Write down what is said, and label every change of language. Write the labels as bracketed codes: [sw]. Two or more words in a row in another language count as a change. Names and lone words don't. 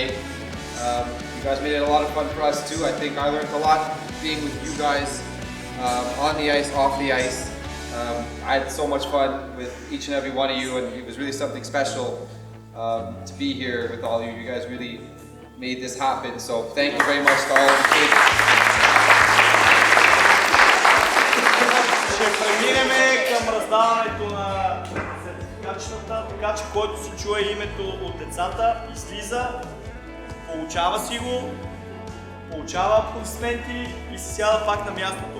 [en] You guys made it a lot of fun for us too. I think I learned a lot being with you guys on the ice, off the ice. I had so much fun with each and every one of you, and it was really something special to be here with all of you. You guys really made this happen. So thank you very much to all of the kids. [bg] Ще преминем към раздаването на сертификатчетата, така че който си чуе името от децата, излиза, получава си го, получава аплодисменти и си сяда пак на мястото.